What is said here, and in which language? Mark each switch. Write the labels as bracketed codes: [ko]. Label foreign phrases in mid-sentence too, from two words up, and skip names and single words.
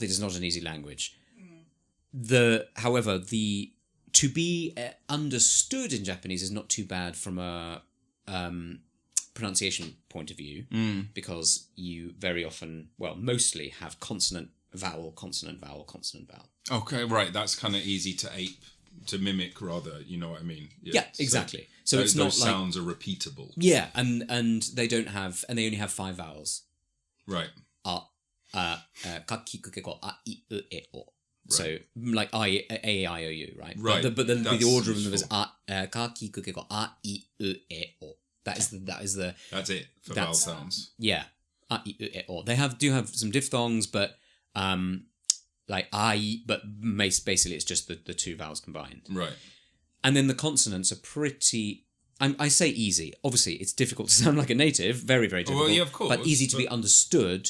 [en] It is not an easy language. However, to be understood in Japanese is not too bad from a pronunciation point of view, because you very often, mostly have consonant, vowel, consonant, vowel, consonant, vowel. Okay, right. That's kind of easy to mimic, rather. You know what I mean? Yeah, exactly. So it's not those sounds are repeatable. Yeah, and they only have 5 vowels. Right. [ja] Ka, ki, ku, ke, ko, a, i, u, e, o. [en] So like A, I, O, U, right? Right. But then the order of them is [ja] ka, ki, ku, ke, ko, a, i, u, e, o. [en] That's it for vowel sounds. Yeah. [ja] A, I, u, e, o. [en] They do have some diphthongs, but but basically it's just the 2 vowels combined. Right. And then the consonants are pretty. I say easy. Obviously, it's difficult to sound like a native. Very, very difficult. Well, yeah, of course. But easy to be understood.